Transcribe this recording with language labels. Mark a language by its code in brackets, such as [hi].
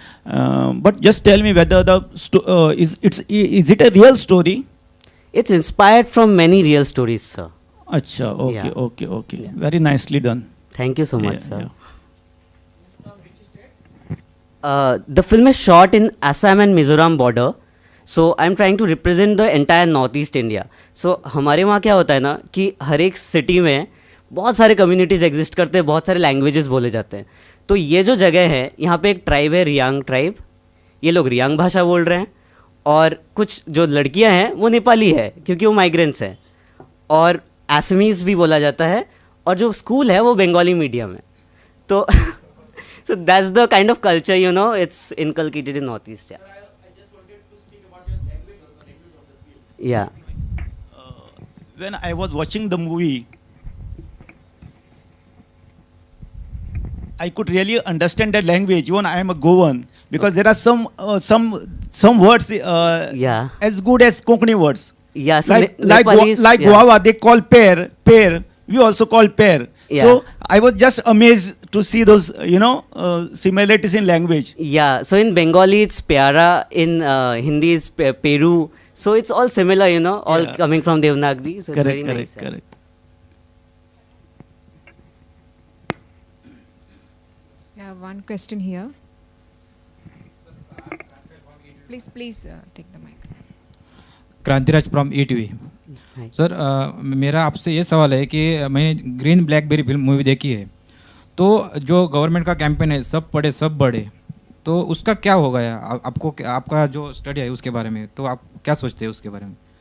[en] But just tell me whether is it a real story? It's inspired from many real stories, sir. Acha, okay, Yeah. okay. Very nicely done. Thank you so much, Yeah, sir. yeah. The film is shot in Assam and Mizoram border. So I'm trying to represent the entire Northeast India. So [hi] हमारे वहाँ क्या होता है ना कि हर एक city में बहुत सारे कम्युनिटीज़ एग्जिस्ट करते हैं, बहुत सारे लैंग्वेजेस बोले जाते हैं। तो ये जो जगह है, यहाँ पे एक ट्राइब है, रियांग ट्राइब, ये लोग रियांग भाषा बोल रहे हैं, और कुछ जो लड़कियाँ हैं वो नेपाली है क्योंकि वो माइग्रेंट्स हैं, और असमीज़ भी बोला जाता है, और जो स्कूल है वो बंगाली मीडियम है। [en] तो so that's the kind of culture, you know, it's inculcated in Northeast. Yeah. I just wanted to speak about your language also, language of the film. Yeah. When I was watching the movie, I could really understand the language. Even I am a Goan, because there are some words Yeah. as good as Konkani words. Yeah. So like Nepalese, like yeah. guava, they call pear. We also call pear. Yeah. So I was just amazed to see those, similarities in language. Yeah, so in Bengali it's Pyara, in Hindi it's Peru. So it's all similar, you know, all Yeah. coming from Devanagari. So it's very Correct, nice. yeah. correct. We have one question here. Please take the mic. [hi] क्रांतिराज from ETV। [en] Hi. [hi] Sir मेरा आपसे ये सवाल है कि मैंने green blackberry film movie देखी है, तो जो गवर्नमेंट का कैंपेन है सब पढ़े सब बढ़े, तो उसका क्या होगा आपको, आपका जो स्टडी है उसके बारे में, तो आप क्या सोचते हैं उसके बारे में?